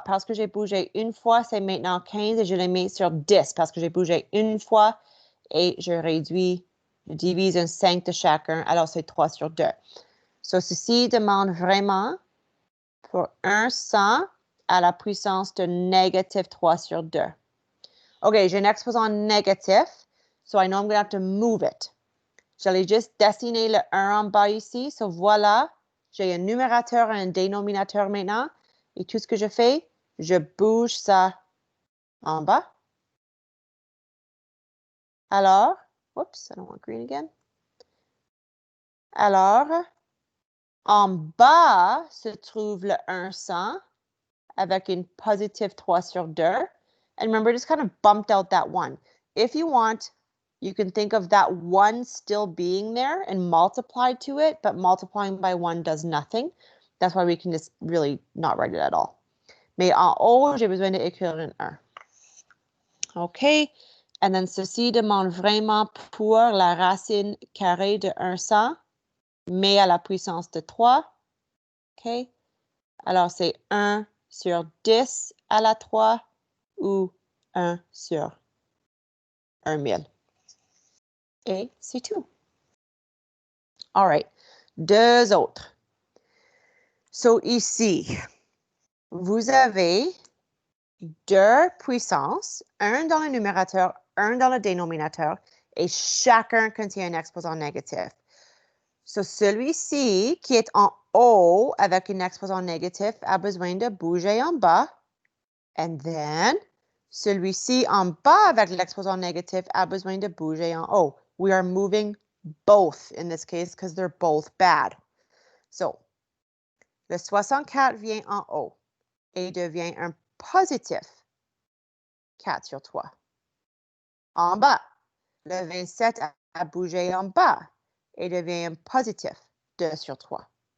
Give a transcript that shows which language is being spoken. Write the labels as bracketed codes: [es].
[fr] Parce que j'ai bougé une fois, c'est maintenant 15 et je le mets sur 10 parce que j'ai bougé une fois et je réduis, je divise un 5 de chacun. Alors, c'est 3 sur 2. So, ceci demande vraiment pour un 100 à la puissance de négative 3 sur 2. [en] OK, [fr] j'ai un exposant négatif, [en] so I know I'm going to have to move it. [fr] J'allais juste dessiner le 1 en bas ici. So voilà, j'ai un numérateur et un dénominateur maintenant. Et tout ce que je fais, je bouge ça en bas. [en] Alors, oups, I don't want green again. [fr] Alors, en bas se trouve le 100 avec une positive 3 sur 2. [en] And remember, just kind of bumped out that 1. If you want, you can think of that 1 still being there and multiply to it, but multiplying by 1 does nothing. That's why we can just really not write it at all. [fr] Mais en haut, j'ai besoin d'écrire un 1. OK? [en] And then [fr] ceci demande vraiment pour la racine carrée de 100, mais à la puissance de 3. OK? Alors, c'est 1 sur 10 à la 3 ou 1 sur 1000. Et c'est tout. [en] All right. [fr] Deux autres. So, ici, vous avez deux puissances, un dans le numérateur, un dans le dénominateur, et chacun contient un exposant négatif. So, celui-ci qui est en haut avec un exposant négatif a besoin de bouger en bas. And then, celui-ci en bas avec l'exposant négatif a besoin de bouger en haut. [en] We are moving both in this case because they're both bad. [fr] So, le 64 vient en haut et devient un positif 4 sur 3. En bas, le 27 a bougé en bas et devient un positif 2 sur 3.